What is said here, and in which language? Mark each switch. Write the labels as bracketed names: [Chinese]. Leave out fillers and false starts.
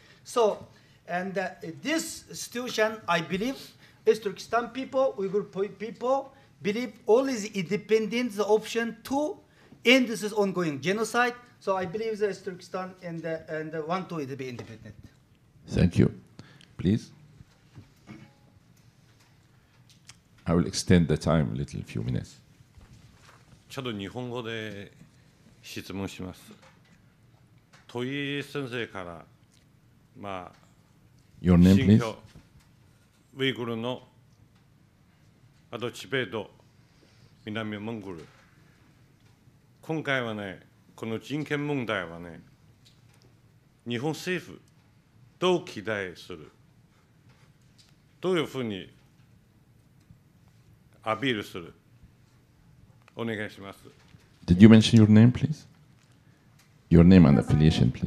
[English] So, and this situation, I believe, is Turkestan people, Uyghur people, believe all is independent the option to end this ongoing genocide. So I believe that Turkestan and want to be independent. Thank you. Please. I will extend the time a little, few minutes. [Japanese] ちょっと日本語で質問します。土井先生から、 [English] Your name, please. [Japanese] ウイグルの、あとチベット、南モンゴル。今回はね、この人権問題はね、日本政府、どう期待する、どういうふうにアピールする、お願いします。 [English] Did you mention your name, please? Your name and affiliation, please.